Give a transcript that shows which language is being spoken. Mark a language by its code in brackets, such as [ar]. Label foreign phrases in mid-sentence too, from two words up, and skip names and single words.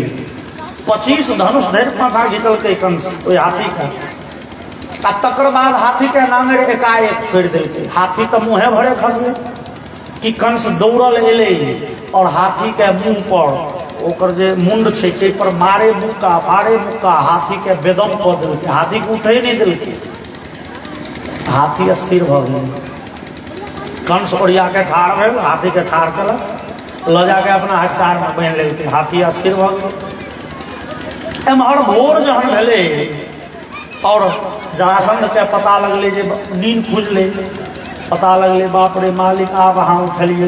[mai] 25 धनुष धरि पाछा घींचल के कंस ओई हाथी के। आ तकर बाद हाथी के नांगड़ एकाएक छोड़ दिलके। हाथी तो मुँहे भरे खसले कि कंस दौड़ल एले और हाथी के मुँह पर ओकर जे मुंड छे ते पर मारे मुक्का हाथी के बेदम कऽ देलकै। हाथी के उठे नहीं दिलकै, हाथी स्थिर भ गेल। कंस ओरिया के ठाड़ भेल, हाथी के ठाड़ केलक, ल जाके अपना हथियार में बांधि लेलकै। हाथी स्थिर भ गेल। एम्हर भोर जहन भेलै और जरासंध के पता लगले जे नींद खुजले, पता लगले बाप रे मालिक आब अहाँ उठलियै।